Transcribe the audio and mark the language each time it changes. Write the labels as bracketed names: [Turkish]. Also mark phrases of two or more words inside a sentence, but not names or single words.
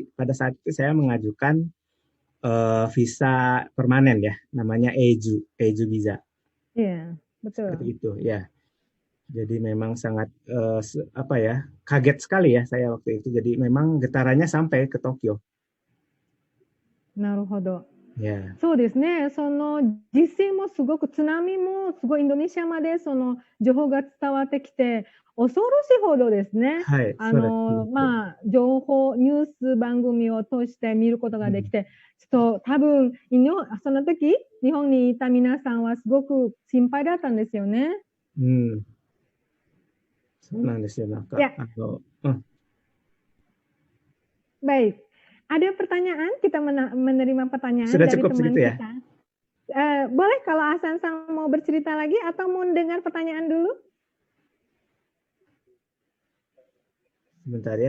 [Indonesian] Pada saat itu saya mengajukan visa permanen ya, namanya EJU visa. Iya, betul. Seperti itu ya. Jadi memang sangat apa ya, kaget sekali ya saya waktu itu. Jadi memang getarannya sampai ke Tokyo. [Japanese] なるほど。 [Indonesian] Ya. [Japanese] そうですね。その地震もすごく津波もすごいインドネシアまでその情報が伝わってきて、恐ろしいほどですね。はい、そうです。情報、ニュース番組を通して見ることができて、ちょっと多分、その時、日本にいた皆さんはすごく心配だったんですよね。うん。そうなんですよ。なんか、 [Indonesian] Ya, baik. Ada pertanyaan? Kita menerima pertanyaan sudah dari cukup teman segitu ya? kita. Boleh kalau Hasan Sang mau bercerita lagi atau mau dengar pertanyaan dulu? Sebentar ya.